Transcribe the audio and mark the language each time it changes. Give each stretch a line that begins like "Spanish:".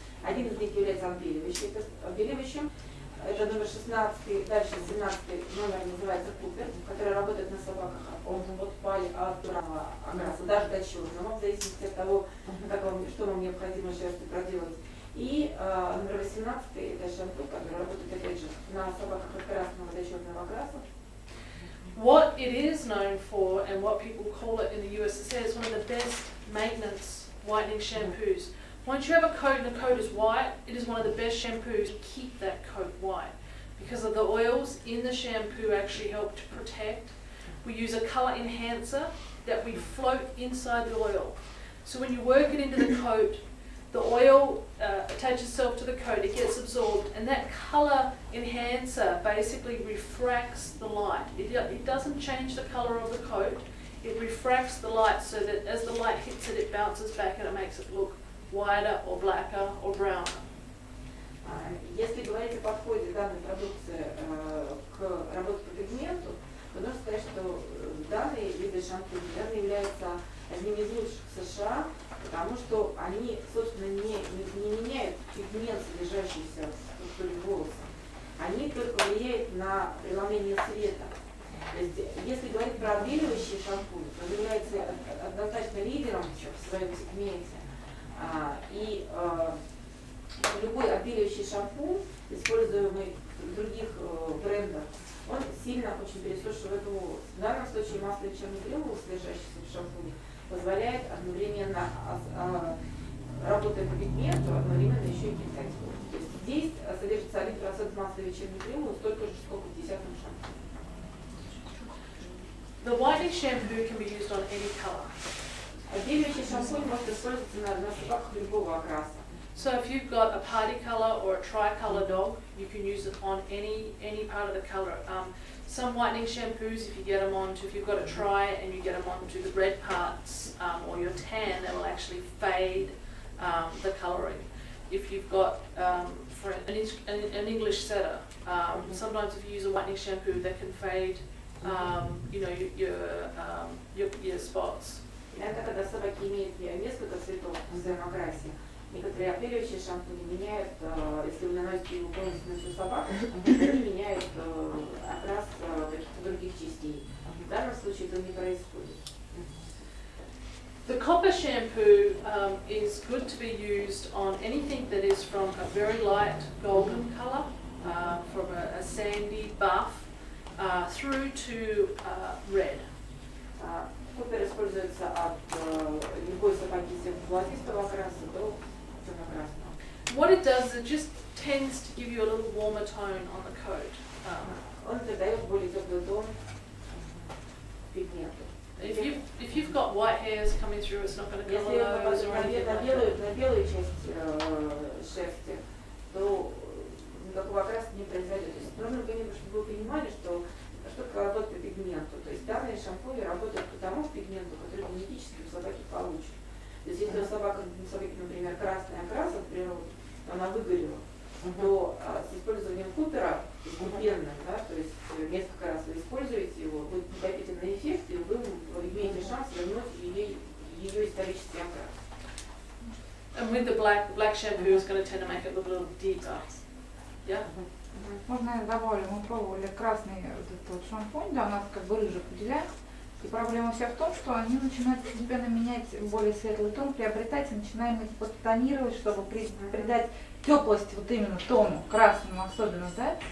Russian: Один из них является отбеливающим. Это номер 16, дальше 17 номер называется Кутюр, который работает на собаках от пали, от бравого окраса, даже до черного, в зависимости от того, что вам необходимо шерсти проделать. И номер 18 это шампунь, который работает опять же на собаках от красного до черного окраса.
English: What it is known for and what people call it in the USSR is one of the best maintenance whitening shampoos. Once you have a coat and the coat is white, it is one of the best shampoos to keep that coat white because of the oils in the shampoo actually help to protect. We use a color enhancer that we float inside the oil. So when you work it into the coat, the oil attaches itself to the coat, it gets absorbed, and that color enhancer basically refracts the light. It doesn't change the color of the coat, it refracts the light so that as the light hits it, it bounces back and it makes it look whiter or blacker or browner.
Russian: Если говорить о подходе данной продукции к работе по пигменту, то нужно сказать, что данные виды шампуней являются одним из лучших в США, потому что они, собственно, не меняют пигмент, содержащийся в структуре волоса. Они только влияют на преломление цвета. То есть, если говорить про отбеливающий шампунь, то он является однозначно лидером в своем сегменте. И любой отбеливающий шампунь, используемый в других брендах, он сильно очень пересушивает волос. В данном случае масло вечерний крем, содержащееся в шампуне, позволяет одновременно, работая по пигменту, одновременно еще и питать волос. То есть здесь содержится 1% масла вечерний крем, столько же, сколько в 10-м шампуне.
English: The whitening shampoo can be used on any color.
Russian: Отбеливающий шампунь может использоваться на собаках любого окраса.
English: So if you've got a party color or a tricolour dog, you can use it on any part of the colour. Some whitening shampoos, if you get them onto, if you've got a tri and you get them onto the red parts or your tan, they will actually fade the colouring. If you've got for an English setter, sometimes if you use a whitening shampoo, that can fade, you know, your spots.
Russian: Это когда собаки имеют несколько цветов в своем окрасе. Некоторые отбеливающие шампуни меняют, если вы наносите его полностью на всю собаку, они меняют окрас каких-то других частей. В данном случае этого не происходит.
English: The copper shampoo is good to be used on anything that is from a very light golden colour, from a sandy buff, through to red.
Russian: Купер используется от любой собаки золотистого окраса до темно-красного.
English: What it does is it just tends to give you a little warmer tone on the coat.
Russian: Он придает более теплый тон пигменту.
English: If you've got white hairs coming through, it's not going to colour those or anything like that.
Russian: На белую часть шерсти, то никакого окраса не произойдет. То есть нужно, чтобы вы понимали, что такое работа по пигменту. То есть данные шампуни работают по тому пигменту, который генетически у собаки получен. То есть если у собаки, например, красный окрас от природы, она выгорела, то с использованием Купера постепенно, да, то есть несколько раз вы используете его, будет накопительный эффект, и вы имеете шанс вернуть ее исторический окрас.
English: And with the black shampoo is going to tend to make it look a little deeper. Yeah?
Russian: Можно я добавлю, мы пробовали красный вот этот вот шампунь, да, у нас как бы рыжий выделяем. И проблема вся в том, что они начинают постепенно менять более светлый тон, приобретать, и начинаем их подтонировать, чтобы придать теплость вот именно тону, красному особенно, да.